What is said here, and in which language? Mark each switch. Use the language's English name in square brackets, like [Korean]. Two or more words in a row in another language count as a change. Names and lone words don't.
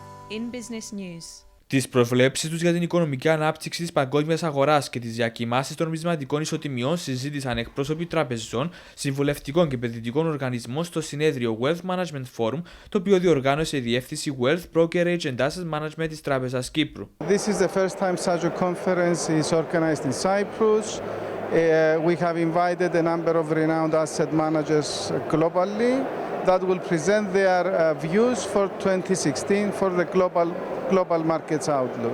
[English] in business news. [Greek] Τις προβλέψεις τους για την οικονομική ανάπτυξη της παγκόσμιας αγοράς και τις διακυμάνσεις των νομισματικών ισοτιμιών συζήτησαν εκπρόσωποι τραπεζών, συμβουλευτικών και επενδυτικών οργανισμών στο συνέδριο Wealth Management Forum, το οποίο διοργάνωσε η διεύθυνση Wealth, Brokerage Asset Management της Τράπεζας Κύπρου. [English] This is the first time such a conference is organized in Cyprus. We have invited a number of renowned asset managers globally that will present their views for 2016 for the global markets outlook.